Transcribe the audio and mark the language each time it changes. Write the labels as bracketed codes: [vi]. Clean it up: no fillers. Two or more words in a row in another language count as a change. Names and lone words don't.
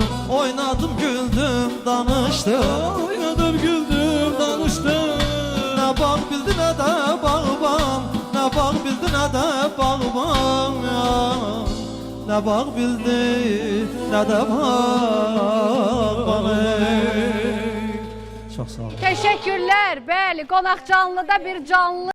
[tr] Oynadım güldüm danıştım, Oynadım güldüm danıştım. ne bağ bildi ne de bağban, ne bağ bildi ne de bağban ya. Ne bağ bildi ne de bağban. Çok sağ olun. Teşekkürlər. [az] Bəli, qonaq canlıda bir canlı